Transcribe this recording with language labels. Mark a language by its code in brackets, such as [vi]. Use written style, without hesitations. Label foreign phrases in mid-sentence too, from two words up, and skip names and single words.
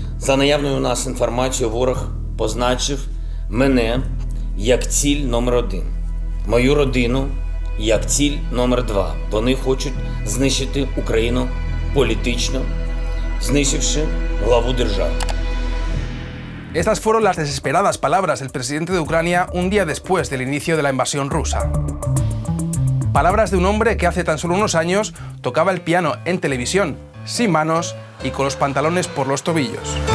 [uk] За наявною у нас інформацією, ворог позначив мене як ціль номер 1, мою родину як ціль номер 2. Вони хочуть знищити Україну político, знищивши главу держави. [es] Estas fueron las desesperadas palabras del presidente de Ucrania un día después del inicio de la invasión rusa. Palabras de un hombre que hace tan solo unos años tocaba el piano en televisión, sin manos y con los pantalones por los tobillos.